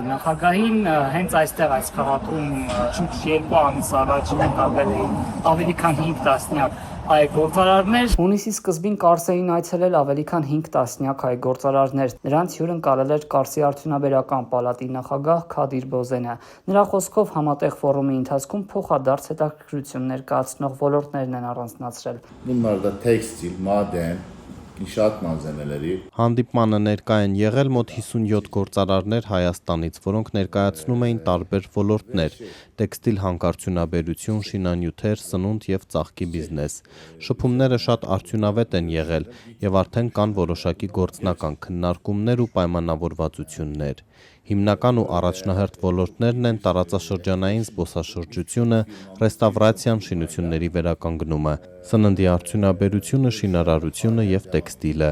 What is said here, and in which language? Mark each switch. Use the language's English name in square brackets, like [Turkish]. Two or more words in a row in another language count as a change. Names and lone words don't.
[Armenian] նախագահին, հենց այստեղ այս քաղաքում շուրջ 2 ամիս առաջ ընկալվել էին ավելի քան 5 տասնյակ հայ գործարարներ։ Հունիսի սկզբին Կարս էին այցելել ավելի քան 5 տասնյակ հայ գործարարներ։ Նրանց հյուրընկալել էր Կարսի արդյունաբերական պալատի նախագահ Քադիր Բոզենը։ Նրա խոսքով համատեղ ֆորումի ընթացքում փոխադարձ հետաքրքրություն ներկայացնող ոլորտներն են առանձնացրել։ [Turkish] Bunlarda tekstil, maden, inşaat malzemeleri. [Armenian] Հանդիպմանը ներկա են եղել մոտ 57 գործարարներ Հայաստանից, որոնք ներկայացնում էին տարբեր ոլորտներ՝ տեքստիլ հանքարդյունաբերություն, շինանյութեր, սնունդ եւ ծաղկի բիզնես։ Շփումները շատ արդյունավետ են եղել եւ արդեն կան որոշակի գործնական քննարկումներ ու պայմանավորվածություններ։ Հիմնական ու առաջնահերթ ոլորտներն են տարածաշրջանային զբոսաշրջությունը, ռեստավրացիան, շինությունների վերականգնումը, սննդի արդյունաբերությունը, շինարարությունը եւ տեքստիլը։